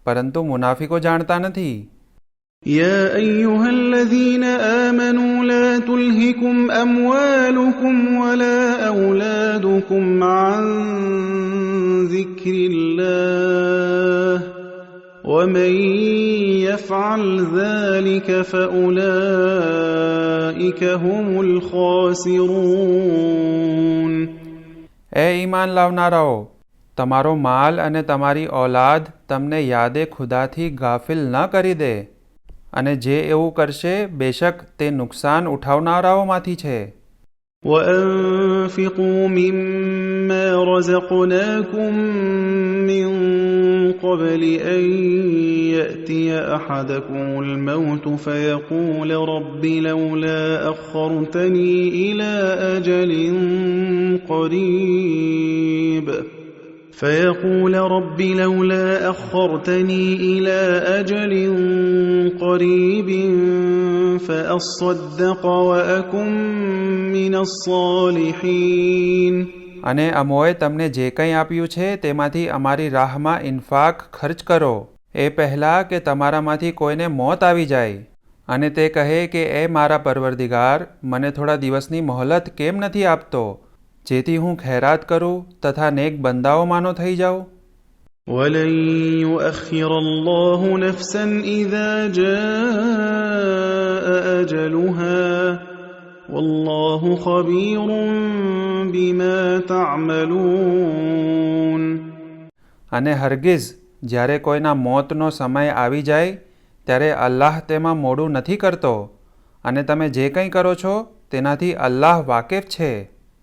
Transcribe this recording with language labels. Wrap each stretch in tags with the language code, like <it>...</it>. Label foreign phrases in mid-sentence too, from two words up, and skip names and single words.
<gu>પરંતુ મુનાફિકો જાણતા નથી.</gu> <ar>يا أيها الذين آمنوا لا تلهكم أموالكم ولا أولادكم عن ذكر الله ومن يفعل ذلك فأولئك هم الخاسرون.</ar> <gu>એ ઈમાન લાવનારાઓ, તમારો માલ અને તમારી ઔલાદ તમને યાદે ખુદાથી ગાફિલ ન કરી દે, અને જે એવું કરશે બેશક તે નુકસાન ઉઠાવનારાઓમાંથી છે.</gu> <ar>وأنفقوا مما رزقناكم من قبل أن يأتي أحدكم الموت فيقول رب لولا أخرتني إلى أجل قريب فيقول رب لولا أخرتني إلى أجل قريب فأصدق وأكن من الصالحين.</ar> <gu>અને અમોએ તમને જે કંઈ આપ્યું છે તેમાંથી અમારી રાહમાં ઇન્ફાક ખર્ચ કરો, એ પહેલાં કે તમારામાંથી કોઈને મોત આવી જાય અને તે કહે કે એ મારા પરવરદિગાર, મને થોડા દિવસની મોહલત કેમ નથી આપતો, જેથી હું ખૈરાત કરું તથા નેક બંદાઓમાંનો થઈ જાઉં.</gu> <ar>وَلَن يُؤَخِّرَ اللَّهُ نَفْسًا إِذَا جَاءَ أَجَلُهَا وَاللَّهُ خَبِيرٌ بِمَا تَعْمَلُونَ.</ar> <gu>અને હરગિઝ જ્યારે કોઈના મોતનો સમય આવી જાય ત્યારે અલ્લાહ તેમાં મોડું નથી કરતો, અને તમે જે કંઈ કરો છો તેનાથી અલ્લાહ વાકેફ છે.</gu>